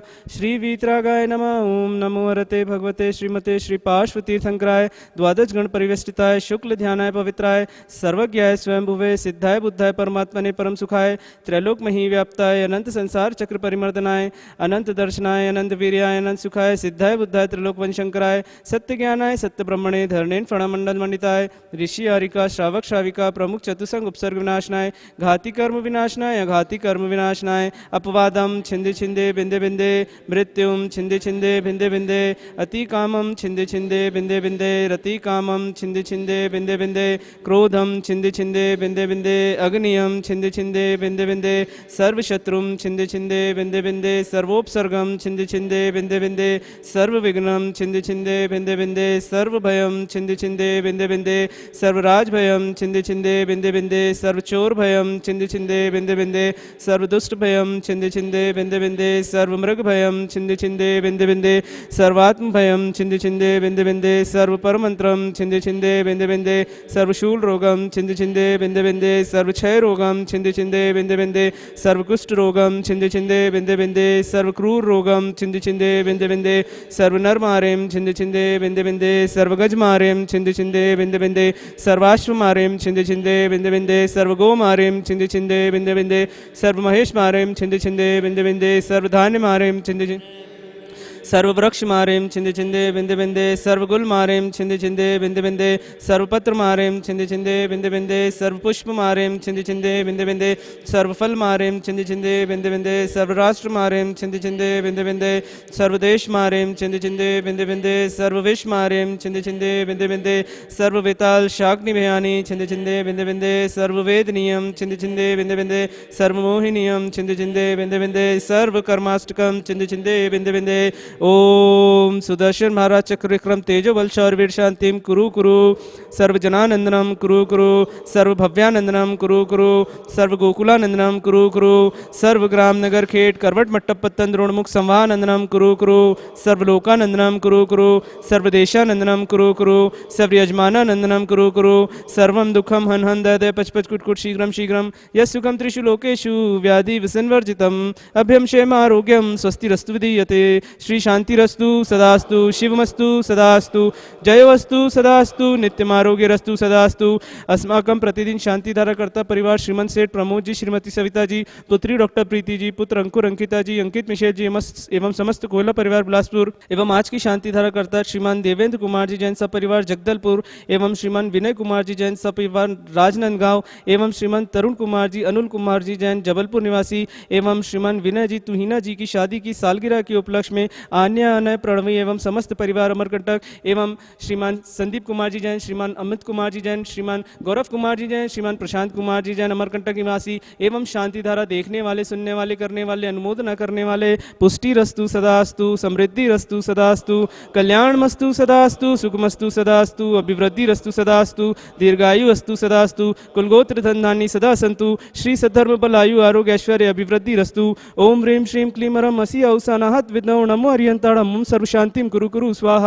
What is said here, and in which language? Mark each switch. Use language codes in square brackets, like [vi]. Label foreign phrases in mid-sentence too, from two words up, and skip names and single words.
[sa] श्री वीतरागाय नमः। ओम नमो हरते भगवते श्रीमते श्री पार्श्वतीर्थंकराय द्वादश गण परिवेष्टिताय शुक्ल ध्यानाय पवित्राय सर्वज्ञाय स्वयंभुवे सिद्धाय बुद्धाय परमात्मने परम सुखाय त्रैलोक मही व्याप्ताय अनंत संसार चक्र परिमर्दनाय अनंत दर्शनाय अनंत वीर्याय अनंत सुखाय सिद्धाय बुद्धाय त्रिलोक वंशंकराय सत्य ज्ञानाय सत्य ब्रह्मणे धरणेन प्रणमंडल मंडिताय ऋषि आरिका श्रावक श्राविका प्रमुख चतुसंग उपसर्ग विनाशनाय घाती कर्म विनाशनाय अघाती कर्म विनाशनाय अपवादम छिंदे छिंदे बिंदे बिंदे मृत्युम छिंदे छिंदे बिंदे बिंदे अति कामम छिंदे छिंदे बिंदे बिंदे रति कामम छिंदे छिंदे बिंदे बिंदे क्रोधम छिंदे छिंदे बिंदे बिंदे अग्नियम छिंदे छिंदे बिंदे बिंदे सर्व शत्रुम छिंदे छिंदे बिंदे बिंदे सर्वोपसर्गम छिंदे छिंदे बिंदे बिंदे सर्व विघ्नम छिंदे छिंदे बिंदे बिंदे सर्व भयम छिंदे छिंदे बिंदे बिंदे सर्व राज भयम छिंदे छिंदे बिंदे बिंदे सर्व चोर भयम छिंदे छिंदे बिंदे बिंदे सर्व दुष्ट भयम छिंदे छिंदे बिंदे बिंदे सर्व मृग भयम छिंदे छिंदे बिंदे बिंदे सर्वात्म भयम छिंदे छिंदे बिंदे बिंदे सर्व परमंत्रम छिंदे छिंदे बिंदे बिंदे सर्व शूल रोगम छिंदे छिंदे बिंदे बिंदे सर्व क्षय रोगम छिंदे छिंदे बिंदे बिंदे सर्व कुष्ठ रोगम छिंदे छिंदे बिंदे बिंदे सर्व क्रूर रोगम छिंदे छिंदे बिंदे बिंदे सर्व नर मारेम छिंदे छिंदे बिंदे बिंदे सर्व गज मारेम छिंदे छिंदे बिंदे बिंदे सर्वाश्व मारेम छिंदे छिंदे बिंदे बिंदे सर्व गो मारेम छिंदे छिंदे बिंदे बिंदे सर्व महेश मारेम छिंदे छिंदे बिंदे बिंदे सर्व धान्य मारेम छिंदे छिंदे सर्व वृक्ष मारेम छिंदे छिंदे बिंदे बिंदे सर्व गुल मारेम छिंदे छिंदे बिंदे बिंदे सर्व पत्र मारेम छिंदे छिंदे बिंदे बिंदे सर्व पुष्प मारेम छिंदे छिंदे बिंदे बिंदे सर्व फल मारेम छिंदे छिंदे बिंदे बिंदे सर्व राष्ट्र मारेम छिंदे छिंदे बिंदे बिंदे सर्व देश मारेम छिंदे छिंदे बिंदे बिंदे सर्व विष मारेम छिंदे छिंदे बिंदे बिंदे सर्व वेताल शाग्नि भयानी छिंदे छिंदे बिंदे बिंदे सर्व वेद नियम छिंदे छिंदे बिंदे बिंदे सर्व मोहि नियम छिंदे छिंदे बिंदे बिंदे सर्व कर्माष्टकम छिंदे छिंदे बिंदे बिंदे। ओम सुदर्शन महाराज चक्र विक्रम तेजो बल शौर्य वीर शांतिम कुरु कुरु सर्व जनानंदनम कुरु कुरु सर्व भव्यानंदनम कुरु कुरु सर्व गोकुलानंदनम कुरु कुरु सर्व ग्राम नगर खेट करवट मट्टप पत्तन द्रोणमुख संवाहानंदनम कुरु कुरु सर्व लोकानंदनम कुरु कुरु सर्व देशानंदनम कुरु कुरु सर्व यजमानानंदनम कुरु कुरु सर्वम दुखम हन हन दय पच पच कुट कुट शीघ्रम शीघ्रम यस्सुखम त्रिषु लोकेषु व्याधि विसंवर्जितम अभ्यम क्षेम आरोग्यम स्वस्ति रस्तु विधीयते। श्री श्री शांतिरस्तु सदास्तु शिवमस्तु सदास्तु जयवस्तु सदास्तु नित्यमारोग्यरस्तु सदास्तु। [hi] अस्माकं प्रतिदिन शांतिधारा कर्ता परिवार श्रीमंत सेठ प्रमोद जी, श्रीमती सविता जी, पुत्री डॉक्टर प्रीति जी, पुत्र अंकुर अंकिता जी, अंकित मिशेल जी एवं समस्त कोयला परिवार बिलासपुर एवं आज की शांतिधारा कर्ता श्रीमान देवेंद्र कुमार जी जैन परिवार जगदलपुर एवं श्रीमान विनय कुमार जी जैन परिवार राजनांदगांव एवं श्रीमान तरुण कुमार जी, अनुल कुमार जी जैन जबलपुर निवासी एवं श्रीमान विनय जी तुहिना जी की शादी की सालगिरह के उपलक्ष्य में आन्या अनय प्रणवी एवं समस्त परिवार अमरकंटक एवं श्रीमान संदीप कुमार जी जैन, श्रीमान अमित कुमार जी जैन, श्रीमान गौरव कुमार जी जैन, श्रीमान प्रशांत कुमार जी जैन अमरकंटक निवासी एवं शांतिधारा देखने वाले, सुनने वाले, करने वाले, अनुमोदना करने वाले [sa] पुष्टि रस्तु सदास्तु, समृद्धि रस्तु सदास्तु, कल्याण मस्तु सदास्तु, सुखमस्तु सदास्तु, अभिवृद्धि रस्तु सदास्तु, दीर्घायु अस्तु सदास्तु, कुलगोत्र धनधान्य सदा संतु, श्री सद्धर्म बल आयु आरोग्य ऐश्वर्य अभिवृद्धि रस्तु। ओम ह्रीं श्रीं क्लीं रम असि औसानाहत विद्मो नमो अरियंताणं सर्व शांतिं कुरु कुरु स्वाहा।